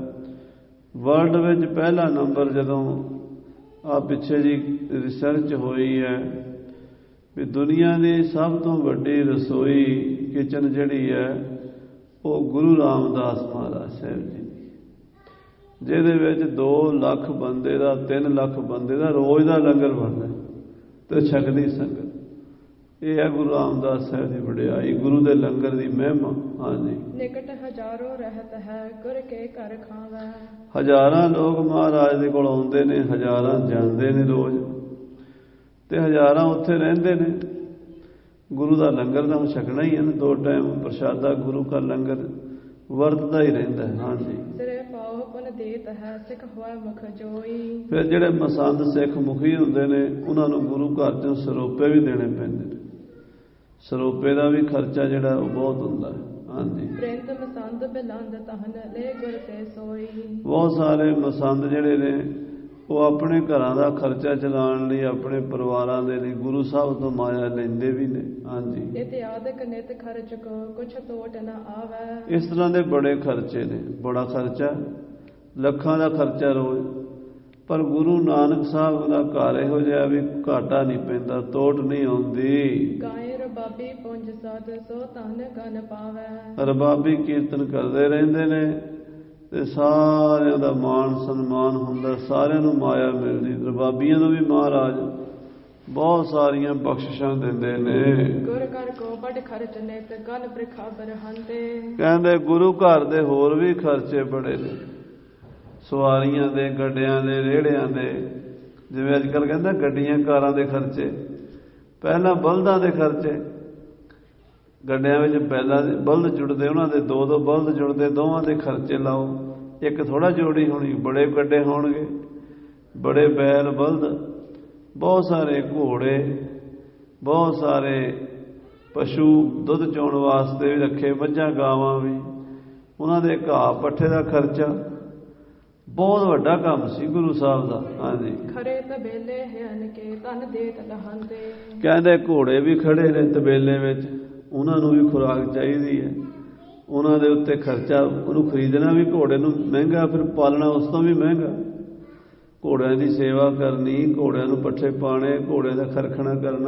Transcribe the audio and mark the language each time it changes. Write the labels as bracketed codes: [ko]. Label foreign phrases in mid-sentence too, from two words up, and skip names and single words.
[pa] ਵਰਲਡ ਵਿੱਚ ਪਹਿਲਾ ਨੰਬਰ ਜਦੋਂ ਆ ਪਿੱਛੇ ਜੀ ਰਿਸਰਚ ਹੋਈ ਹੈ ਵੀ ਦੁਨੀਆ ਦੀ ਸਭ ਤੋਂ ਵੱਡੀ ਰਸੋਈ ਕਿਚਨ ਜਿਹੜੀ ਹੈ ਉਹ ਗੁਰੂ ਰਾਮਦਾਸ ਮਹਾਰਾਜ ਸਾਹਿਬ ਜੀ ਦੀ, ਜਿਹਦੇ ਵਿੱਚ 2 ਲੱਖ ਬੰਦੇ ਦਾ 3 ਲੱਖ ਬੰਦੇ ਦਾ ਰੋਜ਼ ਦਾ ਲੰਗਰ ਬਣਦਾ ਤੇ ਛਕਦੀ ਸੰਗਤ। ਇਹ ਹੈ ਗੁਰੂ ਰਾਮਦਾਸ ਸਾਹਿਬ ਦੀ ਵਡਿਆਈ, ਗੁਰੂ ਦੇ ਲੰਗਰ ਦੀ ਮਹਿਮਾ। ਹਾਂਜੀ, [hi] निकट हजारों रहत है गुर के घर खावे। [pa] ਹਜ਼ਾਰਾਂ ਲੋਕ ਮਹਾਰਾਜ ਦੇ ਕੋਲ ਆਉਂਦੇ ਨੇ, ਹਜ਼ਾਰਾਂ ਜਾਂਦੇ ਨੇ ਰੋਜ਼, ਤੇ ਹਜ਼ਾਰਾਂ ਉੱਥੇ ਰਹਿੰਦੇ ਨੇ। ਗੁਰੂ ਦਾ ਲੰਗਰ ਤਾਂ ਛਕਣਾ ਹੀ ਹੈ ਨਾ, 2 ਟਾਈਮ ਪ੍ਰਸ਼ਾਦਾ ਗੁਰੂ ਦਾ ਲੰਗਰ ਵਰਤਦਾ ਹੀ ਰਹਿੰਦਾ ਹੈ। ਹਾਂਜੀ, [hi] सिरे पाओ पुन देत है सिख हुआ मुख जोई। [pa] ਫਿਰ ਜਿਹੜੇ ਮਸੰਦ ਸਿੱਖ ਮੁਖੀ ਹੁੰਦੇ ਨੇ ਉਹਨਾਂ ਨੂੰ ਗੁਰੂ ਘਰ 'ਚੋਂ ਸਰੋਪੇ ਵੀ ਦੇਣੇ ਪੈਂਦੇ ਨੇ। ਸਰੋਪੇ ਦਾ ਵੀ ਖਰਚਾ ਜਿਹੜਾ ਉਹ ਬਹੁਤ ਹੁੰਦਾ ਹੈ। ਹਾਂਜੀ, [hi] प्रेंत मसंद बिलंद तहन ले गुर ते सोई। [pa] ਬਹੁਤ ਸਾਰੇ ਮਸੰਦ ਜਿਹੜੇ ਨੇ ਉਹ ਆਪਣੇ ਘਰਾਂ ਦਾ ਖਰਚਾ ਚਲਾਉਣ ਲਈ, ਆਪਣੇ ਪਰਿਵਾਰਾਂ ਦੇ ਲਈ ਗੁਰੂ ਸਾਹਿਬ ਤੋਂ ਮਾਇਆ ਲੈਂਦੇ ਵੀ ਨੇ। ਹਾਂਜੀ, [hi] इत्यादि नित खर्च को कुछ टोट न आवे। [pa] ਇਸ ਤਰ੍ਹਾਂ ਦੇ ਬੜੇ ਖਰਚੇ ਨੇ, ਬੜਾ ਖਰਚਾ, ਲੱਖਾਂ ਦਾ ਖਰਚਾ ਰੋਜ਼। ਪਰ ਗੁਰੂ ਨਾਨਕ ਸਾਹਿਬ ਦਾ ਘਰ ਇਹੋ ਜਿਹਾ ਵੀ ਘਾਟਾ ਨਹੀਂ ਪੈਂਦਾ, ਤੋਟ ਨਹੀਂ ਆਉਂਦੀ। [hi] गाय रबाबी पुंज साध सो तन गन पावे। [pa] ਰਬਾਬੀ ਕੀਰਤਨ ਕਰਦੇ ਰਹਿੰਦੇ ਨੇ ਤੇ ਸਾਰਿਆਂ ਦਾ ਮਾਣ ਸਨਮਾਨ ਹੁੰਦਾ, ਸਾਰਿਆਂ ਨੂੰ ਮਾਇਆ ਮਿਲਦੀ। ਰਬਾਬੀਆਂ ਨੂੰ ਵੀ ਮਹਾਰਾਜ ਬਹੁਤ ਸਾਰੀਆਂ ਬਖਸ਼ਿਸ਼ਾਂ ਦਿੰਦੇ ਨੇ। [hi] गुर कर को बड़ खर्च नित गन बरखाबर हंते। [pa] ਕਹਿੰਦੇ ਗੁਰੂ ਘਰ ਦੇ ਹੋਰ ਵੀ ਖਰਚੇ ਬੜੇ ਨੇ, ਸਵਾਰੀਆਂ ਦੇ, ਗੱਡਿਆਂ ਦੇ, ਰੇੜਿਆਂ ਦੇ। ਜਿਵੇਂ ਅੱਜ ਕੱਲ੍ਹ ਕਹਿੰਦਾ ਗੱਡੀਆਂ ਕਾਰਾਂ ਦੇ ਖਰਚੇ, ਪਹਿਲਾਂ ਬਲਦਾਂ ਦੇ ਖਰਚੇ। ਗੱਡਿਆਂ ਵਿੱਚ ਪਹਿਲਾਂ ਬਲਦ ਜੁੜਦੇ, ਉਹਨਾਂ ਦੇ 2-2 ਬਲਦ ਜੁੜਦੇ, ਦੋਵਾਂ ਦੇ ਖਰਚੇ ਲਾਓ। ਇੱਕ ਥੋੜ੍ਹਾ ਜੋੜੀ ਹੋਣੀ, ਬੜੇ ਗੱਡੇ ਹੋਣਗੇ, ਬੜੇ ਬੈਲ ਬਲਦ, ਬਹੁਤ ਸਾਰੇ ਘੋੜੇ, ਬਹੁਤ ਸਾਰੇ ਪਸ਼ੂ ਦੁੱਧ ਚੋਣ ਵਾਸਤੇ ਵੀ ਰੱਖੇ, ਮੱਝਾਂ ਗਾਵਾਂ ਵੀ, ਉਹਨਾਂ ਦੇ ਘਾਹ ਪੱਠੇ ਦਾ ਖਰਚਾ ਬਹੁਤ ਵੱਡਾ ਕੰਮ ਸੀ ਗੁਰੂ ਸਾਹਿਬ ਦਾ। ਹਾਂਜੀ, [hi] खरे तबेले हन के तन देत लहंते। [pa] ਕਹਿੰਦੇ ਘੋੜੇ ਵੀ ਖੜੇ ਨੇ ਤਬੇਲੇ ਵਿੱਚ, ਉਹਨਾਂ ਨੂੰ ਵੀ ਖੁਰਾਕ ਚਾਹੀਦੀ ਹੈ, ਉਹਨਾਂ ਦੇ ਉੱਤੇ ਖਰਚਾ। ਉਹਨੂੰ ਖਰੀਦਣਾ ਵੀ ਘੋੜੇ ਨੂੰ ਮਹਿੰਗਾ, ਫਿਰ ਪਾਲਣਾ ਉਸ ਤੋਂ ਵੀ ਮਹਿੰਗਾ। ਘੋੜਿਆਂ ਦੀ ਸੇਵਾ ਕਰਨੀ, ਘੋੜਿਆਂ ਨੂੰ ਪੱਠੇ ਪਾਣੇ, ਘੋੜਿਆਂ ਦਾ ਖਰਖਣਾ ਕਰਨਾ।